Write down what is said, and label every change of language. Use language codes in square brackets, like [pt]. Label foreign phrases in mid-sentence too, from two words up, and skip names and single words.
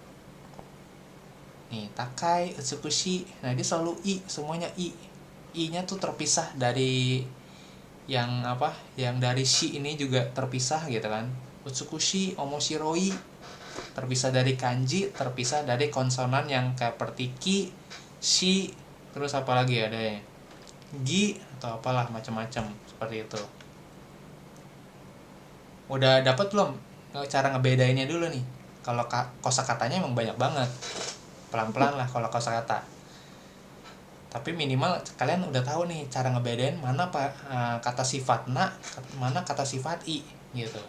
[id] Nih [ja] 高い、美しい, [id] nah dia selalu i, semuanya i. I-nya tuh terpisah dari yang apa, yang dari shi ini juga terpisah gitu kan. [ja] 美しい、面白い, [id] terpisah dari kanji, terpisah dari konsonan yang kayak seperti ki, shi, terus apa lagi ada ya, gi atau apalah macam-macam seperti itu. Udah dapat belum cara ngebedainnya dulu nih? Kalau kosakatanya emang banyak banget, pelan-pelan lah kalau kosakata. Tapi minimal kalian udah tahu nih cara ngebedain mana kata sifat na, mana kata sifat i gitu.